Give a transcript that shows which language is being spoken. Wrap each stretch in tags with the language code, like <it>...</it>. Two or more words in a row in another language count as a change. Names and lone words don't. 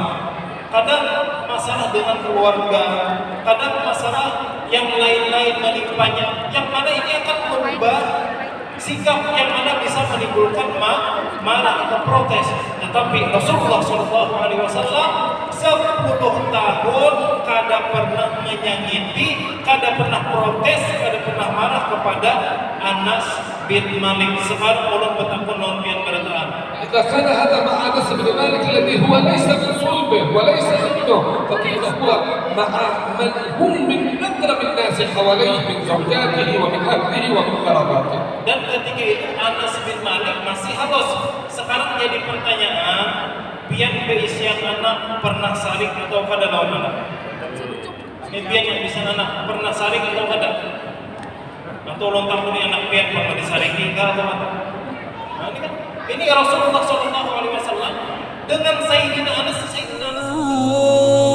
<id>Kadang masalah dengan keluarga, kadang masalah yang lain-lain menimpanya, yang mana ini akan merubah sikap yang mana bisa menimbulkan marah atau protes. Tetapi Rasulullah SAW 10 tahun kada pernah menyakiti, kada pernah protes, kada pernah marah kepada Anas bin Malik.</id> <bjn>Sekarang ulun bertakun non pian keretaan.</bjn> <ar>إذا كان هذا مع أنس بن مالك الذي هو ليس من صلبه وليس منه، فكيف هو مع من هم من أقرب الناس حواليه من زوجاته ومن أهله ومن قراباته.</ar> <id>Dan ketika itu Anas bin Malik masih halus.</id> <bjn>Sekarang jadi pertanyaan, pian berisian anak pernah sarik atau kada lawan anak? Pian yang bisa anak pernah sarik atau kada? Atau lontar pun anak pian pernah disariki atau apa?</bjn> <id>Nah, ini Rasulullah SAW dengan Sayyidina Anas.</id>